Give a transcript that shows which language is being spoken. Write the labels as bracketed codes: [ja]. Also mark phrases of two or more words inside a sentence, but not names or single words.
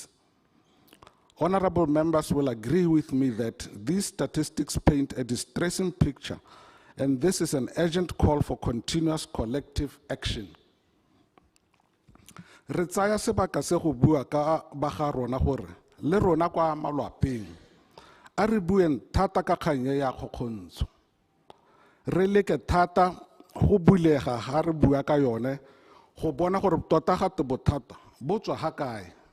[en] Honorable members will agree with me that these statistics paint a distressing picture and this is an urgent call for continuous collective action. [tn] Re tsaya sebaka se go bua ka ba ga rona gore le rona kwa malwapeng a re bueng thata ka kganye ya kgokgontsho. Re leke thata go bulega ga re bua ka yone go bona gore tota gate bothata bo tswa ga kae.